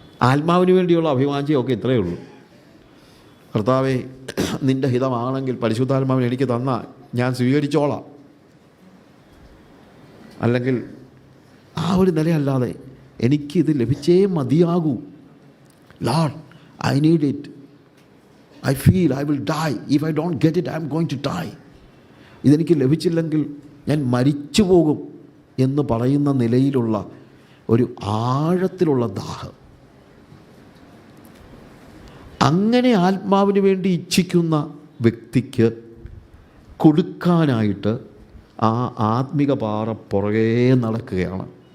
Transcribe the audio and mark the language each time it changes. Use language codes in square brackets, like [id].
[ml] ആത്മാവിന് വേണ്ടിയുള്ള അഭിവാഞ്ചയൊക്കെ ഇത്രയേ ഉള്ളൂ. കർത്താവേ, നിൻ്റെ ഹിതമാണെങ്കിൽ പരിശുദ്ധാത്മാവിനെ എനിക്ക് തന്നാൽ ഞാൻ സ്വീകരിച്ചോളാം. അല്ലെങ്കിൽ ആ ഒരു നിലയല്ലാതെ എനിക്കിത് ലഭിച്ചേ മതിയാകൂ. [en] Lord, I need it. I feel I will die. If I don't get it, I am going to die. [ml] ഇതെനിക്ക് ലഭിച്ചില്ലെങ്കിൽ ഞാൻ മരിച്ചു പോകും എന്ന് പറയുന്ന നിലയിലുള്ള ഒരു ആഴത്തിലുള്ള ദാഹം. അങ്ങനെ ആത്മാവിന് വേണ്ടി ഇച്ഛിക്കുന്ന വ്യക്തിക്ക് കൊടുക്കാനായിട്ട് ആ ആത്മിക പാറ പുറകേ നടക്കുകയാണ്.